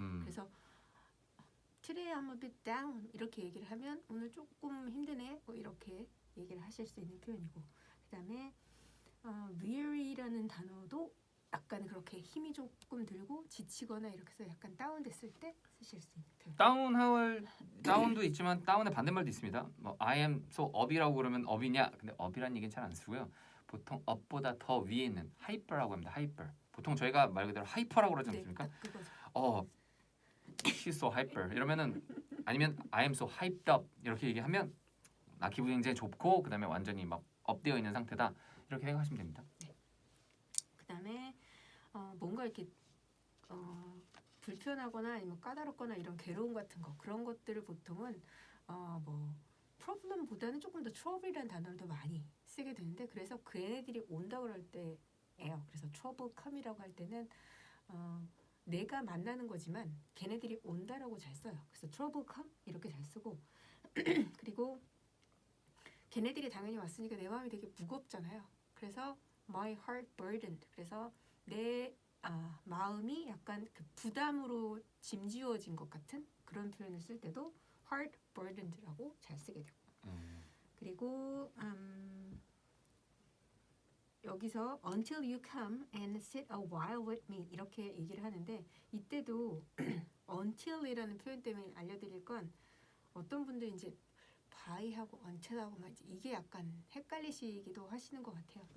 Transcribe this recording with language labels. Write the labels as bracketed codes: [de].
[ko] 그래서 [en] Today I'm a bit down [ko] 이렇게 얘기를 하면 오늘 조금 힘드네 뭐 이렇게 얘기를 하실 수 있는 표현이고 그다음에 weary라는 단어도 약간 그렇게 힘이 조금 들고 지치거나 이렇게 해서 약간 다운됐을 때 쓰실 수 있는 표현. 다운도 있지만 다운의 반대말도 있습니다. 뭐 [en] I am so up [ko] 이라고 그러면 up이냐? 근데 up이라는 얘기는 잘 안 쓰고요. 보통 up보다 더 위에 있는 hyper라고 합니다. hyper. 보통 저희가 말 그대로 하이퍼라고 그러지 않습니까? 딱 그거죠. [en] She's so hyper [ko] 이러면은 아니면 [en] I am so hyped up [ko] 이렇게 얘기하면 나 기분이 굉장히 좋고 그다음에 완전히 막 업되어 있는 상태다 이렇게 생각하시면 됩니다. 그다음에 뭔가 이렇게 불편하거나 아니면 까다롭거나 이런 괴로움 같은 거 그런 것들을 보통은 뭐 problem보다는 조금 더 trouble이라는 단어를 더 많이 쓰게 되는데 그래서 그 애들이 온다 그럴 때예요. 그래서 trouble come이라고 할 때는 내가 만나는 거지만 걔네들이 온다라고 잘 써요. 그래서 trouble come 이렇게 잘 쓰고 그리고 걔네들이 당연히 왔으니까 내 마음이 되게 무겁잖아요. 그래서 [en] my heart burdened. [ko] 그래서 내 마음이 약간 그 부담으로 짐지워진 것 같은 그런 표현을 쓸 때도 heart burdened라고 잘 쓰게 되고. 그리고 여기서 [en] until you come and sit a while with me [ko] 이렇게 얘기를 하는데 이때도 until이라는 표현 때문에 알려드릴 건 어떤 분들이 이제 by하고 until하고 막 이게 약간 헷갈리시기도 하시는 것 같아요.